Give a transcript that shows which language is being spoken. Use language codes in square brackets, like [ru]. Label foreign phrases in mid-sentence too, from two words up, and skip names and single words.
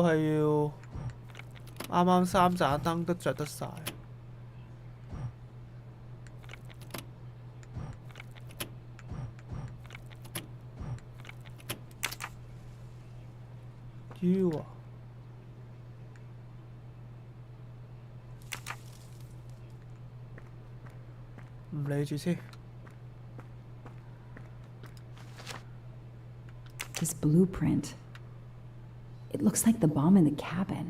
[yue] 係要啱啱三盞燈都着得晒。U 啊，唔理住先。 [en] This blueprint. It looks like the bomb in the cabin.